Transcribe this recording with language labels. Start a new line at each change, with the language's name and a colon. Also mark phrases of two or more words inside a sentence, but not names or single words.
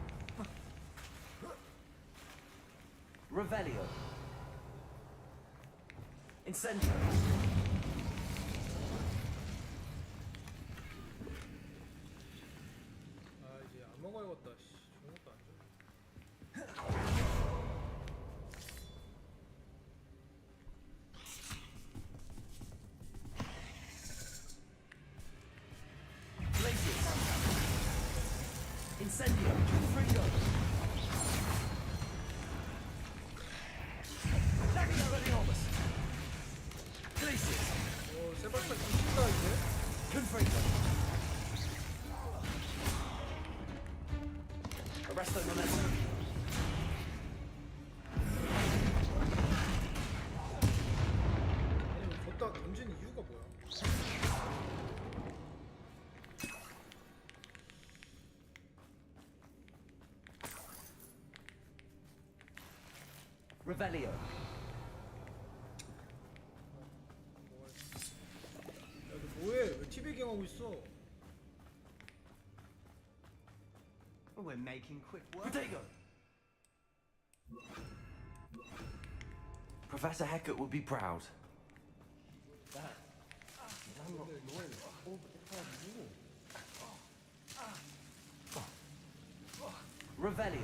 English: Revelio. Incendio.
Korean: 아 이제 안 먹어야겠다. 씨, 좋은 것도 안 줘.
English: Glacius. Incendio. Fringo. Lagiomus. Glacius.
Korean: 오 세발사 진짜 이제.
English: Confringo. Arresto Momentum.
Korean: 아니 이거 걷다 던지는 이유가 뭐야?
English: Revelio.
Korean: 야 너 뭐해? 왜 TV 경하고 있어?
English: We're making quick work. Protego. Professor Hecat would be proud. Revelio.